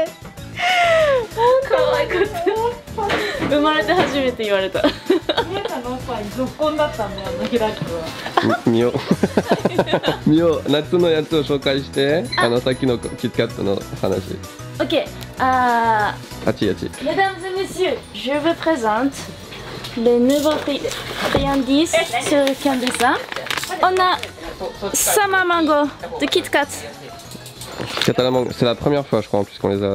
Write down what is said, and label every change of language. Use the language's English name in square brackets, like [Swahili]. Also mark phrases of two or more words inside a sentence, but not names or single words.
[Japanese] 可愛かった。生まれて初めて言われた。みおちゃんのおっぱいぞっこんだったんだよ、ラックは。みお、夏のやつを紹介して、さっきのキットカットの話。 [French] Ok, mesdames et messieurs, je vous présente les nouveaux friandises sur Candice. On a Sama Mango de Kit Kat. Catala Mango, c'est la première fois je crois en plus qu'on les a.